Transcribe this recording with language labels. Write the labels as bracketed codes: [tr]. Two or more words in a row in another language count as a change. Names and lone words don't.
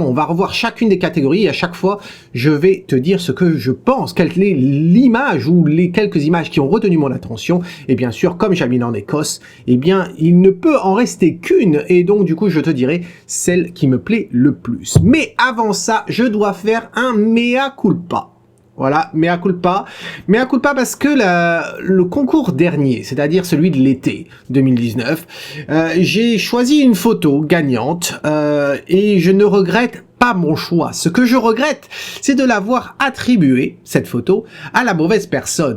[fr] On va revoir chacune des catégories et à chaque fois je vais te dire ce que je pense, quelle est l'image ou les quelques images qui ont retenu mon attention. Et bien sûr, comme j'habite en Écosse, eh bien, il ne peut en rester qu'une, et donc, du coup, je te dirai celle qui me plaît le plus. Mais avant ça, je dois faire un [la] mea culpa. Voilà, mea culpa. Mea culpa [fr] parce que le concours dernier, c'est-à-dire celui de l'été 2019, j'ai choisi une photo gagnante, et je ne regrette pas mon choix. Ce que je regrette, c'est de l'avoir attribuée, cette photo, à la mauvaise personne.